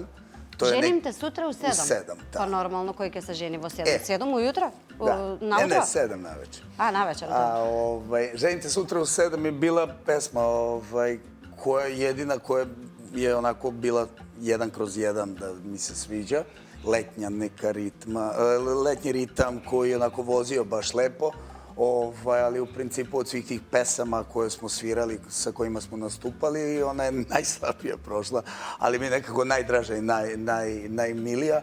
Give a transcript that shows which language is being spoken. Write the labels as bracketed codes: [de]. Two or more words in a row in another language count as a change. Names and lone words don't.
[sr] Женим те сутра у 7? У 7, да. [mk] Па нормално, кој ќе се жени во 7? [sr] 7 ујутро? [mk] Да. Не, 7 навечер. Навечер, да. [sr] Женим те сутра у 7 е била песма која едина која е онако била 1/1 да ми се свиđa. Letnji ritam koji je onako vozio baš lepo, ali u principu od svih tih pesama koje smo svirali, sa kojima smo nastupali, ona je najslabija prošla, ali mi je nekako najdraža i najmilija.